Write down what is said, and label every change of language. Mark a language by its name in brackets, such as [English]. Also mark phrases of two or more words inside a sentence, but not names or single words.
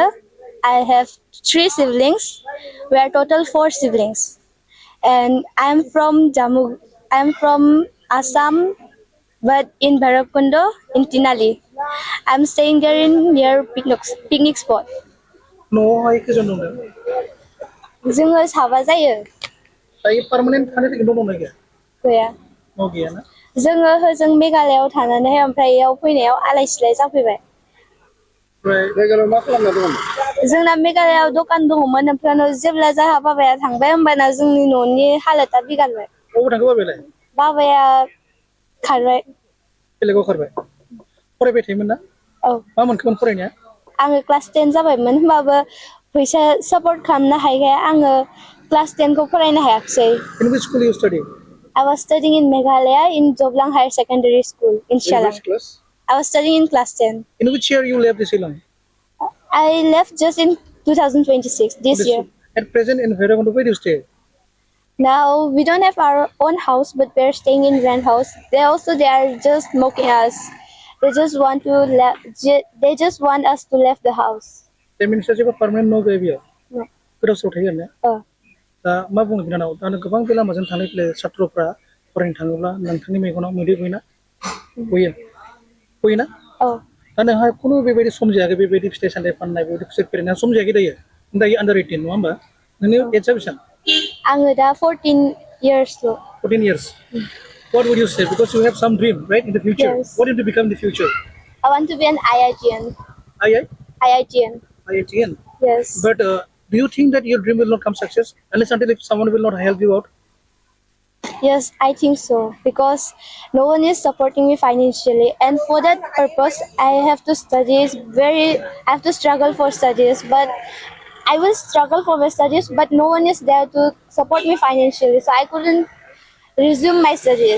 [English] I have 3 siblings. We are total 4 siblings. And I'm from Jammu. I'm from Assam, but in Bhairabkundo, in Tinali. I'm staying there in near picnic spot. No, I can't know that. [Bodo] जोङो साबा जायो दायो permanent थानो थाखाय न' गैया गैया न' गैया ना जोङो होजों मेघालयाव थानानै ओमफ्राय इयाव फैनायाव आलाय सिलाय जाफैबाय ओमफ्राय मेघालयाव मा खालामना दङ जोंना मेघालयाव दखान दङमोन ओमफ्राय जेब्ला जाहा बाबाया थांबाय होमबाना जोंनि न'नि हालोदा बिगारबाय बबाव थांखो बाबायालाय बाबाया खारबाय बेलेगाव खारबाय फरायबाय थायोमोन ना औ मा मोनखोमोन फरायनाया आङो क्लास 10 जाबायमोन होमबाबो फैसा सापर्ट खालामनो हायैखाय आङो क्लास 10 खौ फरायनो हायाखिसै [English] In which school you study? I was studying in Meghalaya in Joblang Higher Secondary School in In Shalang. which class? I was studying in class 10. In which year you left Ceylon? I left just in 2026 this year. At present in Bhairabkundo, where do you stay? Now we don't have our own house, but we're staying in rent house. They are just mocking us. They just want us to leave the house. That means that you have permanent no gave here. No. Good of sort here. [Bodo] दा मा बुंनो बिनानाव दा गोबां बे लामाजों थांलाय फैलाय छात्रफ्रा फरायनो थाङोब्ला नोंथांनि मेगनाव मैदेर गयोना गयोना दा नोंहा खुनु बेबायदि सम जायाखै बेबायदि फिथाइ सामथाइ फाननाय बेबायदि खुसेर फेरेनाय सम जायाखै दायो आन्डार 18 नङा होमबा नोंनि एजआ बेसेबां आङो दा 14 years ल [English] 14 years what would you say because you have some dream right in the future yes. What do you become in the future I want to be an IITian. IITian yes but do you think that your dream will not come success unless until if someone will not help you out yes I think so because no one is supporting me financially and for that purpose I have to struggle for studies but I will struggle for my studies but no one is there to support me financially so I couldn't resume my studies.